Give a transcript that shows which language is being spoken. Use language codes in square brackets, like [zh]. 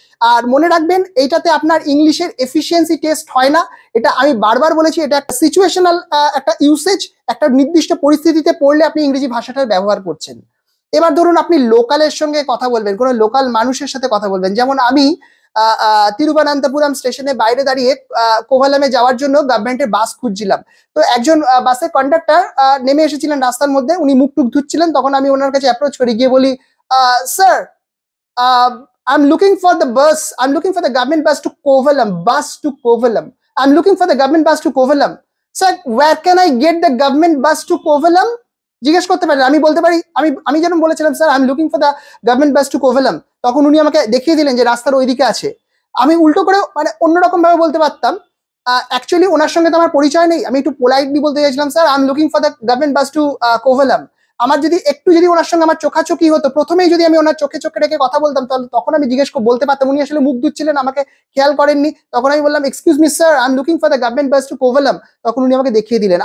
[bn] আর মনে রাখবেন, এইটাতে আপনার ইংলিশের এফিসিয়েন্সি টেস্ট হয় না, এটা আমি বারবার বলেছি, এটা একটা সিচুয়েশনাল একটা ইউসেজ, একটা নির্দিষ্ট পরিস্থিতিতে পড়লে আপনি ইংরেজি ভাষাটার ব্যবহার করছেন। এবার ধরুন আপনি লোকালের সঙ্গে কথা বলবেন, কোনো লোকাল মানুষের সাথে কথা বলবেন, যেমন আমি তিরুবনন্তপুরম স্টেশনে বাইরে দাঁড়িয়ে কোভালামে যাওয়ার জন্য গভর্নমেন্টের বাস খুঁজছিলাম। তো একজন বাসের কন্ডাক্টর নেমে এসেছিলেন রাস্তার মধ্যে, উনি মুখ টুক ধুচ্ছিলেন, তখন আমি ওনার কাছে অ্যাপ্রোচ করি, গিয়ে বলি, sir [en] I'm looking for the bus, I'm looking for the government bus to Kovalam, I'm looking for the government bus to Kovalam, sir where can I get the government bus to Kovalam, [bn] জিজ্ঞেস করতে পারেন। আমি বলতে পারি, আমি যেন বলেছিলাম, sir [en] I am looking for the government bus to Kovalam, [bn] তখন উনি আমাকে দেখিয়ে দিলেন যে রাস্তার ওইদিকে আছে। আমি উল্টো করে মানে অন্যরকম ভাবে বলতে পারতাম, অ্যাকচুয়ালি ওনার সঙ্গে তো আমার পরিচয় নেই, আমি একটু পোলাইটলি বলতে চাইছিলাম, sir [en] I am looking for the government bus to Kovalam. [bn] আমার যদি একটু যদি ওনার সঙ্গে আমার চোখাচোখি হতো, প্রথমেই যদি আমি ওনার চোখে চোখে রেখে কথা বলতাম, তাহলে তখন আমি বলতে পারতাম, উনি আসলে মুখ ধুচ্ছিলেন, আমাকে খেয়াল করেননি, তখন আমি বললাম, [en] excuse me sir, I am looking for the government bus to Kovalam, [bn] তখন উনি আমাকে দেখিয়ে দিলেন।